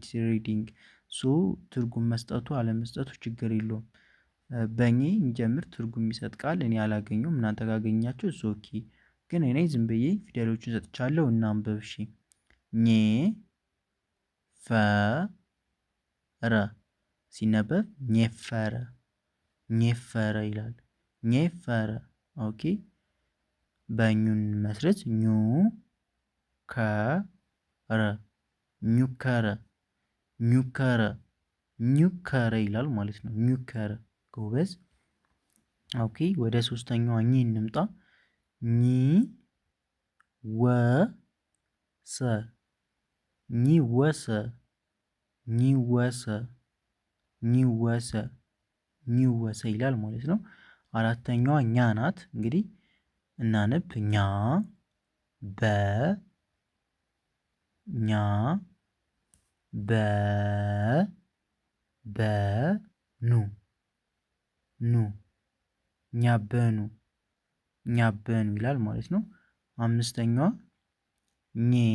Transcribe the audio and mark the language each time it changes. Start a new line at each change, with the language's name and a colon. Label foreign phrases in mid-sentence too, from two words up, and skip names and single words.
Amharic: ሪዲንግ ትርጉም መስጠቱ አለመስጠቱ ችግር የለውም። በእኔ እንጀምር ትርጉም የሚሰጥ ቃል እኔ አላገኘሁም። እናንተ ካገኛችሁ እሱ ኦኬ። ግን እኔ ዝም ብዬ ፊደሎችን ሰጥቻለሁ እና አንብብ። እሺ ኘ ፈ ረ ሲነበብ ኘፈረ ኘፈረ ይላል። ኘፈረ ኦኬ። በኙን መስረት ኙ ከረ ኙከረ ኙከረ ኙከረ ይላል ማለት ነው። ኙከረ ጎበዝ። ኦኬ ወደ ሶስተኛዋ ኚ እንምጣ። ኚ ወ ሰ ኚ ወሰ ኚ ወሰ ኚ ወሰ ኚ ወሰ ይላል ማለት ነው። አራተኛዋ ኛ ናት። እንግዲህ እናነብ ኛ በ ኛ በ ኑ ኑ ኛበኑ ኛበኑ ይላል ማለት ነው። አምስተኛዋ ኘ